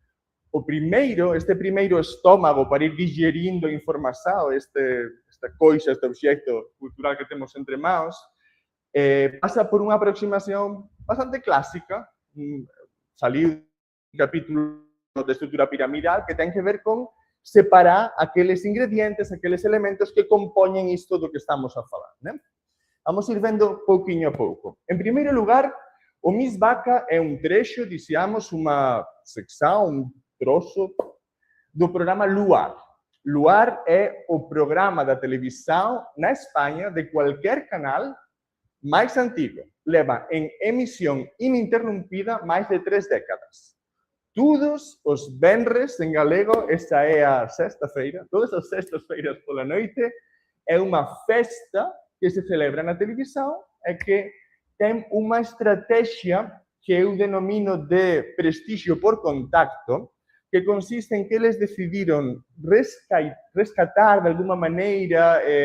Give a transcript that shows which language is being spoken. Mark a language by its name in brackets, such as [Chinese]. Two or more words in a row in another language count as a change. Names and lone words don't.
[Galician] Este primeiro estómago para ir digerindo información, esta coisa, este obxecto cultural que temos entre mãos, pasa por unha aproximación bastante clásica, saliu un capítulo de estrutura piramidal que ten que ver con separar aqueles ingredientes, aqueles elementos que compoñen isto do que estamos a falar, né? Vamos ir vendo pouquiño a pouco. En primeiro lugar, o Miss Vaca é un trecho, dixamos, unha sección, un trozo do programa Luar. Luar é o programa da televisão na Espanha de qualquer canal máis antigo. Leva en emisión ininterrumpida máis de 3 décadas. Todos os venres en galego, esta é a sexta-feira, [Portuguese] todas as sextas-feiras [Galician] pola noite, é unha festa que se celebra na televisão e que ten unha estrategia que eu denomino de prestigio por contacto, que consiste en que eles decidiron rescatar [Portuguese] de alguma maneira,